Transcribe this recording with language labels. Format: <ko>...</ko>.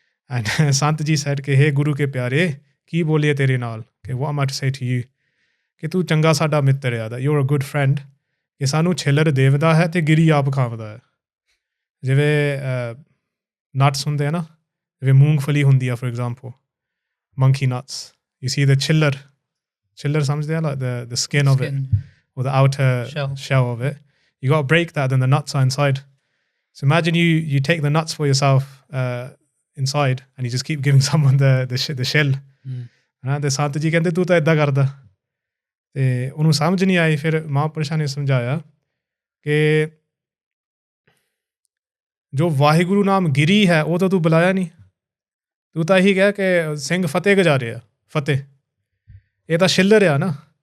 <pa>And Sant ji said ਕਿ hey ਗੁਰੂ ਕੇ ਪਿਆਰੇ, ਕੀ ਬੋਲੀਏ ਤੇਰੇ ਨਾਲ, ਕਿ</pa> <en>what am I to say to you,</en> <pa>ਕਿ ਤੂੰ ਚੰਗਾ ਸਾਡਾ ਮਿੱਤਰ ਆ,</pa> <en>that you're a good friend,</en> <pa>ਕਿ ਸਾਨੂੰ ਛਿੱਲਰ ਦੇਵਦਾ ਹੈ ਤੇ ਗਿਰੀ ਆਪ ਖਾਵਦਾ ਹੈ. ਜਿਵੇਂ ਨਟਸ ਹੁੰਦੇ ਆ ਨਾ, ਜਿਵੇਂ ਮੂੰਗਫਲੀ ਹੁੰਦੀ ਆ</pa> <en>for example, monkey nuts, you see the chiller ਸਮਝਦੇ ਆ, like the skin of it, or the outer shell of it. You got to break that, then the nuts are inside. So imagine you take the nuts for yourself inside, and you just keep giving someone the shell.</en> <pa>ਤੇ ਸੰਤ ਜੀ ਕਹਿੰਦੇ ਤੂੰ ਤਾਂ ਇੱਦਾਂ ਕਰਦਾ. ਤੇ ਉਹਨੂੰ ਸਮਝ ਨਹੀਂ ਆਈ. ਫਿਰ ਮਹਾਂਪੁਰਸ਼ਾਂ ਨੇ ਸਮਝਾਇਆ ਕਿ ਜੋ ਵਾਹਿਗੁਰੂ ਨਾਮ ਗਿਰੀ ਹੈ ਉਹ ਤਾਂ ਤੂੰ ਬੁਲਾਇਆ ਨਹੀਂ. ਤੂੰ ਤਾਂ ਇਹੀ ਕਿਹਾ ਕਿ ਸਿੰਘ ਫਤਿਹ ਗਜਾ ਰਿਹਾ, ਫਤਿਹ. ਇਹ ਤਾਂ ਛਿੱਲਰ ਆ ਨਾ.</pa>